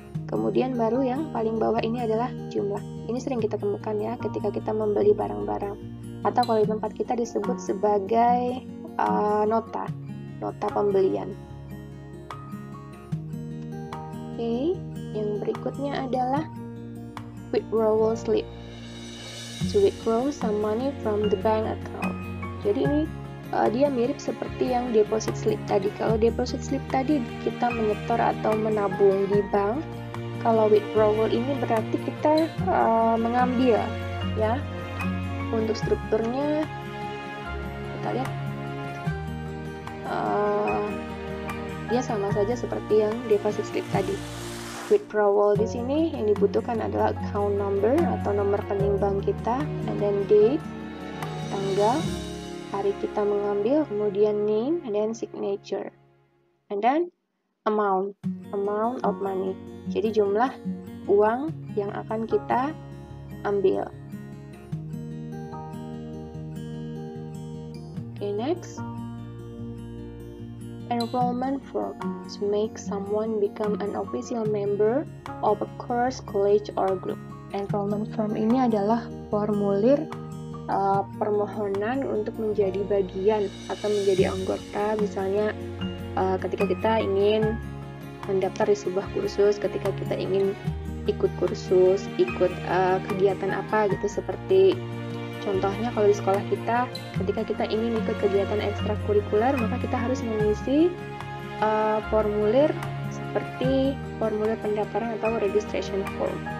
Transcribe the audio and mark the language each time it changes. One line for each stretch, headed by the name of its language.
Indonesian: Kemudian baru yang paling bawah ini adalah jumlah. Ini sering kita temukan ya ketika kita membeli barang-barang. Atau kalau di tempat kita disebut sebagai nota pembelian. Oke, yang berikutnya adalah withdrawal slip.
English: To withdraw some money from the bank account.
Indonesian: Jadi ini dia mirip seperti yang deposit slip tadi. Kalau deposit slip tadi kita menyetor atau menabung di bank. Kalau withdrawal ini berarti kita mengambil ya. Untuk strukturnya kita lihat dia sama saja seperti yang deposit slip tadi. Withdrawal di sini yang dibutuhkan adalah account number atau nomor rekening bank kita,
English: and then date,
Indonesian: tanggal, hari kita mengambil, kemudian
English: name, and then signature, and then amount of money.
Indonesian: Jadi jumlah uang yang akan kita ambil.
English: Okay, next. Enrollment form to make someone become an official member of a course, college, or group.
Indonesian: Enrollment form ini adalah formulir permohonan untuk menjadi bagian atau menjadi anggota, misalnya ketika kita ingin mendaftar di sebuah kursus, ketika kita ingin ikut kursus, ikut kegiatan apa gitu, seperti contohnya kalau di sekolah kita, ketika kita ingin ikut kegiatan ekstrakurikuler, maka kita harus mengisi formulir seperti formulir pendaftaran atau registration form.